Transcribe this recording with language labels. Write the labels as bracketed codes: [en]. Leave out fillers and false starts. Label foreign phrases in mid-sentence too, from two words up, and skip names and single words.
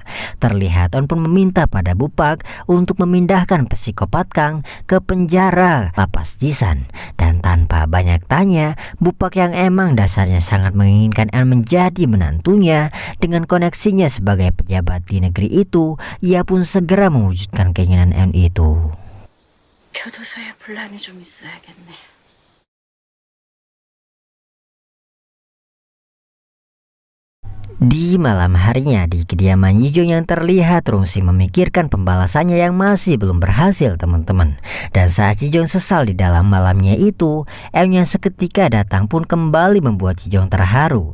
[id] Terlihat Eun pun meminta pada Bupak untuk memindahkan psikopat Kang ke penjara lapas Jisan. Dan tanpa banyak tanya, Bupak yang emang dasarnya sangat menginginkan Eun menjadi menantunya, dengan koneksinya sebagai pejabat di negeri itu, ia pun segera mewujudkan keinginan Eun itu. [ko] 교도소에 분란이 좀 있어야겠네. [id] Di malam harinya di kediaman Yijong yang terlihat Rungsi memikirkan pembalasannya yang masih belum berhasil teman-teman. Dan saat Yijong sesal di dalam malamnya itu, Eun yang seketika datang pun kembali membuat Yijong terharu.